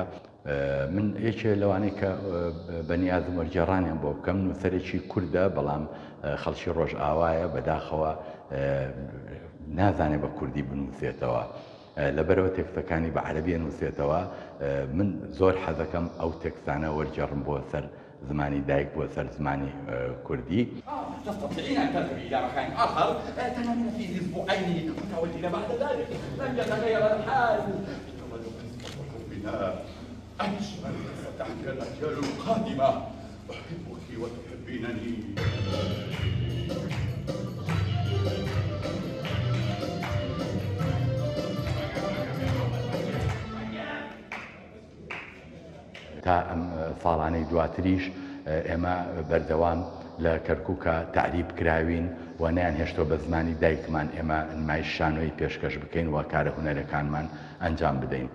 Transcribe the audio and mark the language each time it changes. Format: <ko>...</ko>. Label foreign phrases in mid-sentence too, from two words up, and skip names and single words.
<ckb>من یەکێ لەوانەیە کە بەنیازم وەرجێڕانیان بۆ بکەم نووسەرێکی کوردە، بەڵام خەڵکی ڕۆژئاوایە بەداخەوە نازانێت بە کوردی بنووسێتەوە، لەبەرەوە تێکستەکانی بە عەرەبی نووسێتەوە. من زۆر حەزەکەم ئەو تێکستانە وەرجێڕم بۆ سەر زمانی دایک بۆ سەر زمانی کوردی.</ckb> <ar>تستطيعين أن تذهبي إلى مكان آخر تنامين فيه أسبوعين متوجهين بعد ذلك لن يتغير الحال. بنا أجمل ستحكي الأجيال القادمة. أحبك وتحبينني.</ar> <ckb>تا ئەم ساڵانەی دواتریش ئێمە بەردەوام لە کەرکووکە تعریب کراوین و نیان هێشتۆ بە زمانی دایکمان ئێمە نمایش شانۆی پێشکەش بکەین و کارە هونەرەکانمان ئەنجام بدەین.</ckb>